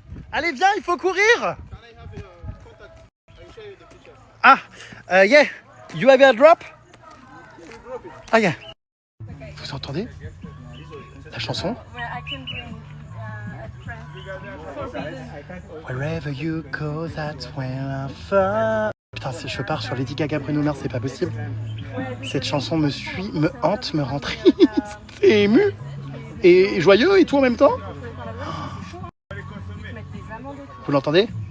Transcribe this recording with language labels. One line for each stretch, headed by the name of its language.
French: Allez, viens, il faut courir.
English: Ah, yeah, you have a drop? Ah, yeah.
French: Vous entendez la chanson?
English: Wherever you go, that's where I fall.
French: Putain, si je pars sur Lady Gaga, Bruno Mars, c'est pas possible. Cette chanson me hante, me rend triste. C'est ému. Et joyeux et tout en même temps. Vous l'entendez?